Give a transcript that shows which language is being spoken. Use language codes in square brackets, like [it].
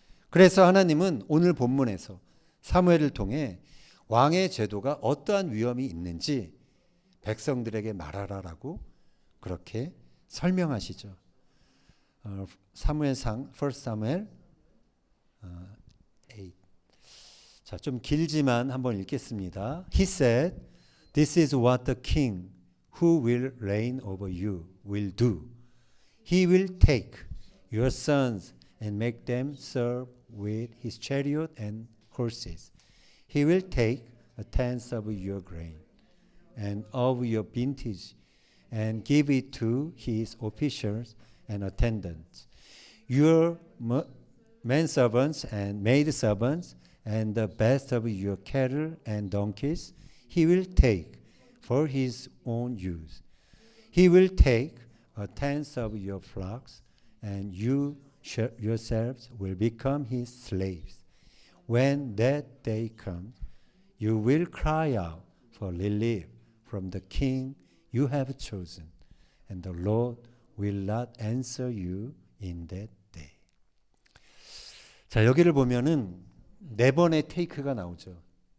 [ko] 그래서 하나님은 오늘 본문에서 사무엘을 통해 왕의 제도가 어떠한 위험이 있는지 백성들에게 말하라라고 그렇게 설명하시죠. 사무엘상 1 사무엘 8. 자, 좀 길지만 한번 읽겠습니다. [en] He said, "This is what the king who will reign over you will do. He will take your sons and make them serve with his chariot and horses. He will take a tenth of your grain and of your vintage and give it to his officials and attendants. Your manservants and maidservants and the best of your cattle and donkeys he will take for his own use. He will take a tenth of your flocks, and you yourselves will become his slaves. When that day comes, you will cry out for relief from the king you have chosen, and the Lord will not answer you in that day." [ko] 자, 여기를 보면은 네 번의 테이크가 나오죠.